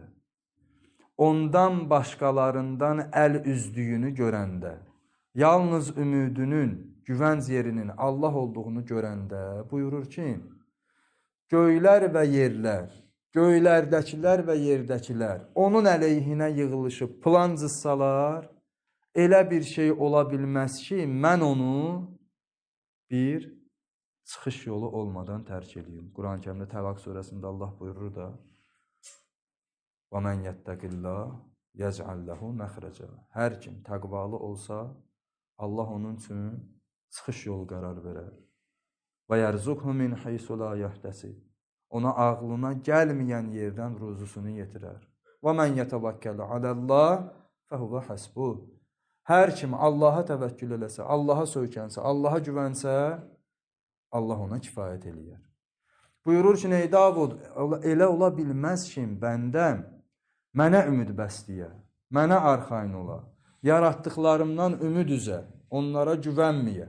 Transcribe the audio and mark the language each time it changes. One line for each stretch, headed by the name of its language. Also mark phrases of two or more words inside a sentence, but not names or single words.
Azerbaijani: ondan başqalarından əl üzdüyünü görəndə, yalnız ümidinin, güvənc yerinin Allah olduğunu görəndə buyurur ki, göylər və yerlər, göylərdəkilər və yerdəkilər onun əleyhinə yığılışıb plan cızsalar, elə bir şey ola bilməz ki, mən onu bir çıxış yolu olmadan tərk edeyim. Quran-ı Kərimdə Təvaq surəsində Allah buyurur da,
Arabic: وَمَنْ يَتَّقِ اللّٰهِ يَجْعَلْ لَهُ مَخْرَجًا.
Azerbaijani: Hər kim təqvalı olsa, Allah onun üçün çıxış yolu qərar verər.
Arabic: وَيَرْزُقْهُ مِنْ حَيْثُ لَا يَحْتَسِبْ.
Azerbaijani: Ona ağlına gəlməyən yerdən ruzusunu yetirər.
Arabic: وَمَنْ يَتَوَكَّلْ عَلَى اللّٰهِ فَهُوَ حَسْبُهُ.
Azerbaijani: Hər kim Allaha təvəkkül eləsə, Allaha söykənsə, Allaha güvənsə, Allah ona kifayət eləyər. Buyurur ki, ey Davud, elə ola bilməz ki, bəndəm mənə ümid bəsləyə, mənə arxayın ola, yaratdıqlarımdan ümid üzə, onlara güvənməyə.